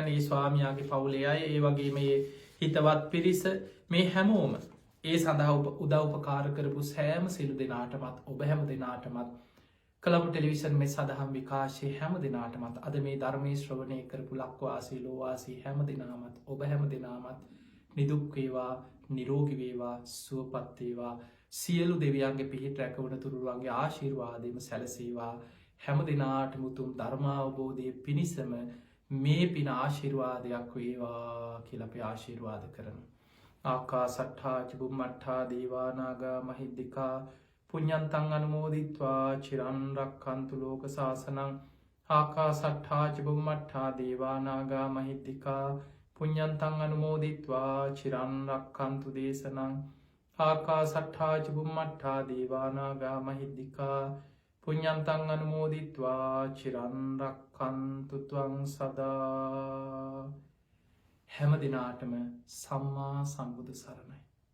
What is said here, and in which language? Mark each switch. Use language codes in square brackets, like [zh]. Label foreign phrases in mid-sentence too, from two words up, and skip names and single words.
[si] ඒ ස්වාමියාගේ පවුලේ අය, ඒ වගේ මේ හිතවත් පිරිස, මේ හැමෝම ඒ සඳහා උදව් උපකාර කරපු සෑම සියලු දෙනාටමත් ඔබ හැම දෙනාටමත් කළඹ ටෙලිවිෂන් මේ සදහම් විකාශයේ හැම දෙනාටමත් අද මේ ධර්මයේ ශ්‍රවණය කරපු ලක්වාසී ලෝවාසී හැම දෙනාමත් ඔබ හැම දෙනාමත් නිදුක් වේවා, නිරෝගී වේවා, සුවපත් වේවා. සියලු දෙවියන්ගේ පිහිට රැකවන තුරුවන්ගේ ආශිර්වාදයම සැලසේවා. හැම දිනාටම උතුම් ධර්මාවබෝධය පිණිසම මේ පින ආශිර්වාදයක් වේවා කියලා අපි ආශිර්වාද කරමු. [pi] ආකාසට්ඨා ච බුම්මට්ඨා දේවා නාග මහිද්దికා පුඤ්ඤන්තං අනුමෝදිත්වා චිරන් රක්ඛන්තු ලෝක සාසනං. ආකාසට්ඨා ච බුම්මට්ඨා දේවා නාග මහිද්దికා පුඤ්ඤන්තං අනුමෝදිත්වා චිරන් රක්ඛන්තු දේශනං. ආකාසට්ඨා ච බුම්මට්ඨා දේවා නාග මහිද්దికා පුඤ්ඤන්තං අනුමෝදිත්වා චිරන් රක්ඛන්තු ත්වං සදා. [si] හැම දිනාටම සම්මා සම්බුදු සරණයි.